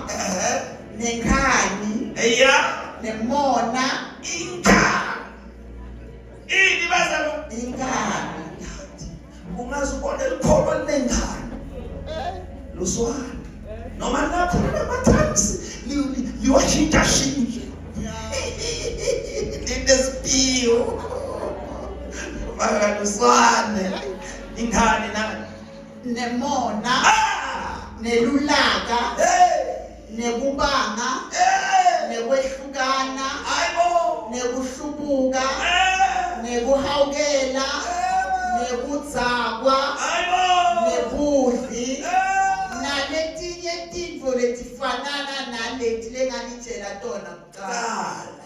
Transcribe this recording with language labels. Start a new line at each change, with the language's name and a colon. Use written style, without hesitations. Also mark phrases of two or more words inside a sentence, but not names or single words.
Swati: Nenkani. Nemona. Inkani. Ini bazalo? Inkani. Ungazibona likholo lenkani. luswane noma lapho ama-times liwashintsha-shintshe linespiyo luswane ingane nani nemona nelulaka nekubanga nekwehlukana nekuhlubuka nekuhawukela nekudzakwa nebudli naletinye tintfo letifanana naleti lenganitshela tona kuqala.